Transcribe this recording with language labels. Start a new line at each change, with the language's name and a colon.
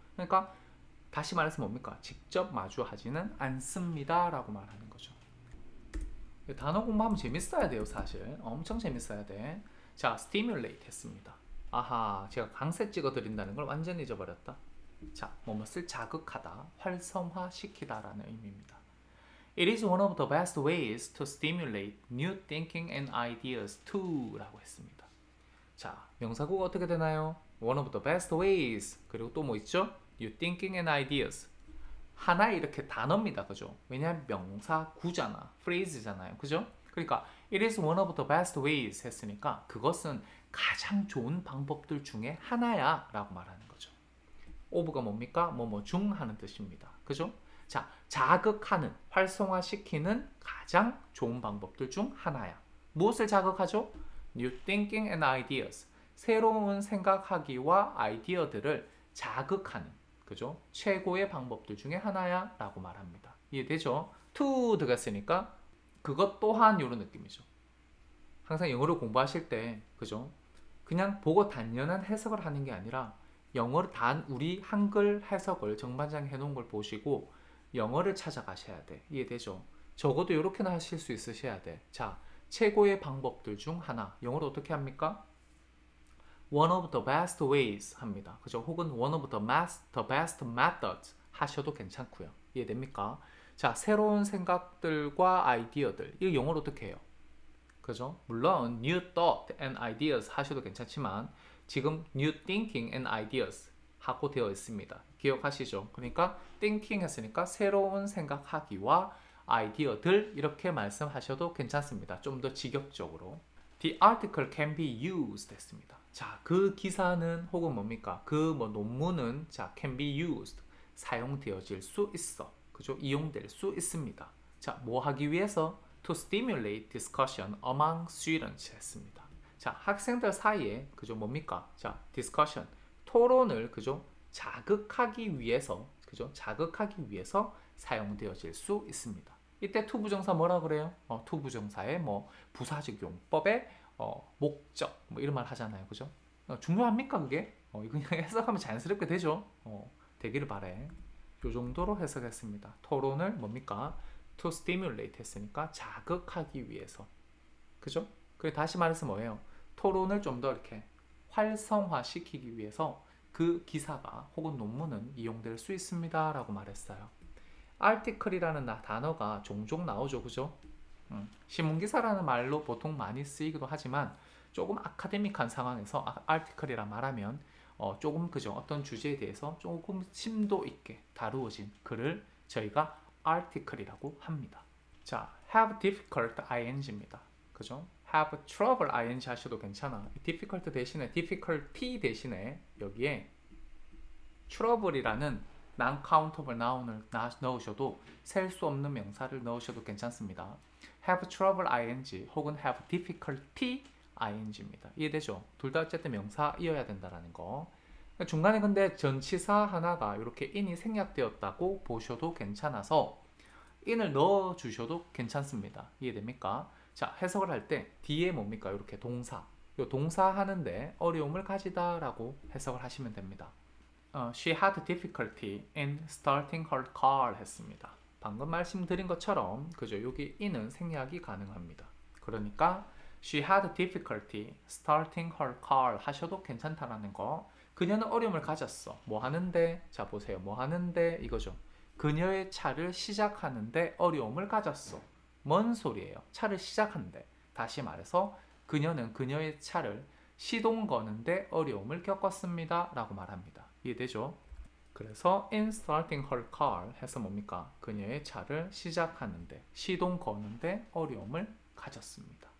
Korean: 그러니까 다시 말해서 뭡니까? 직접 마주하지는 않습니다 라고 말하는 거죠. 단어 공부하면 재밌어야 돼요. 사실 엄청 재밌어야 돼. 자, stimulate 했습니다. 아하, 제가 강세 찍어 드린다는 걸 완전히 잊어버렸다. 자, 무엇을 자극하다, 활성화시키다 라는 의미입니다.
English: It is one of the best ways to stimulate new thinking and ideas too
Korean: 라고 했습니다. 자, 명사구가 어떻게 되나요?
English: One of the best ways.
Korean: 그리고 또 뭐 있죠?
English: New thinking and ideas.
Korean: 하나의 이렇게 단어입니다. 그죠? 왜냐하면 명사구잖아. phrase잖아요. 그죠? 그러니까
English: it is one of the best ways
Korean: 했으니까 그것은 가장 좋은 방법들 중에 하나야 라고 말하는 거죠. of가 뭡니까? 중 하는 뜻입니다. 그죠? 자, 자극하는, 활성화시키는 가장 좋은 방법들 중 하나야. 무엇을 자극하죠?
English: New thinking and ideas.
Korean: 새로운 생각하기와 아이디어들을 자극하는, 그죠? 최고의 방법들 중에 하나야 라고 말합니다. 이해되죠? to 들어갔으니까 그것 또한 이런 느낌이죠. 항상 영어를 공부하실 때, 그죠? 그냥 보고 단연한 해석을 하는 게 아니라 영어를 우리 한글 해석을 정반장 해놓은 걸 보시고 영어를 찾아가셔야 돼. 이해되죠? 적어도 이렇게는 하실 수 있으셔야 돼. 자, 최고의 방법들 중 하나. 영어로 어떻게 합니까?
English: One of the best ways
Korean: 합니다. 그죠? 혹은
English: one of the best methods
Korean: 하셔도 괜찮고요. 이해됩니까? 자, 새로운 생각들과 아이디어들. 이거 영어로 어떻게 해요? 그죠? 물론
English: new thought and ideas
Korean: 하셔도 괜찮지만 지금
English: new thinking and ideas
Korean: 하고 되어 있습니다. 기억하시죠? 그러니까 thinking 했으니까 새로운 생각하기와 아이디어들 이렇게 말씀하셔도 괜찮습니다. 좀 더 직역적으로.
English: The article can be used
Korean: 했습니다. 자, 그 기사는 혹은 뭡니까? 그 논문은 자, can be used 사용되어질 수 있어. 그죠? 이용될 수 있습니다. 자, 뭐 하기 위해서?
English: To stimulate discussion among students
Korean: 했습니다. 자, 학생들 사이에 그죠? 뭡니까? 자, discussion 토론을 그죠? 자극하기 위해서 그죠? 자극하기 위해서 사용되어질 수 있습니다. 이때 to 부정사 뭐라 그래요? to 부정사의 부사적 용법의 목적 이런 말 하잖아요. 그죠? 중요합니까 그게? 이거 그냥 해석하면 자연스럽게 되죠. 되기를 바래. 요 정도로 해석했습니다. 토론을 뭡니까? to stimulate 했으니까 자극하기 위해서. 그죠? 그래 다시 말해서 뭐예요? 토론을 좀 더 이렇게 활성화시키기 위해서 그 기사가 혹은 논문은 이용될 수 있습니다 라고 말했어요. article이라는 단어가 종종 나오죠. 그죠? 신문기사라는 말로 보통 많이 쓰이기도 하지만 조금 아카데믹한 상황에서 article이라 말하면 조금 그죠? 어떤 주제에 대해서 조금 심도 있게 다루어진 글을 저희가 article이라고 합니다. 자,
English: have difficult ing
Korean: 입니다. 그죠?
English: have trouble ing
Korean: 하셔도 괜찮아. difficult 대신에 difficulty 대신에 여기에 trouble이라는 non-countable noun을 넣으셔도 셀 수 없는 명사를 넣으셔도 괜찮습니다.
English: have trouble ing
Korean: 혹은
English: have difficulty ing
Korean: 입니다. 이해되죠? 둘 다 어쨌든 명사이어야 된다는 거. 중간에 근데 전치사 하나가 이렇게 in이 생략되었다고 보셔도 괜찮아서 in을 넣어 주셔도 괜찮습니다. 이해됩니까? 자, 해석을 할 때 뒤에 뭡니까? 이렇게 동사. 요 동사 하는데 어려움을 가지다 라고 해석을 하시면 됩니다.
English: She had difficulty in starting her car
Korean: 했습니다. 방금 말씀드린 것처럼 그죠? 여기 in은 생략이 가능합니다. 그러니까
English: She had difficulty starting her car
Korean: 하셔도 괜찮다라는 거. 그녀는 어려움을 가졌어. 뭐 하는데? 자, 보세요. 뭐 하는데? 이거죠. 그녀의 차를 시작하는데 어려움을 가졌어. 뭔 소리예요? 차를 시작한대. 다시 말해서 그녀는 그녀의 차를 시동 거는데 어려움을 겪었습니다 라고 말합니다. 이해되죠? 그래서
English: in starting her car
Korean: 해서 뭡니까? 그녀의 차를 시작하는데 시동 거는데 어려움을 가졌습니다.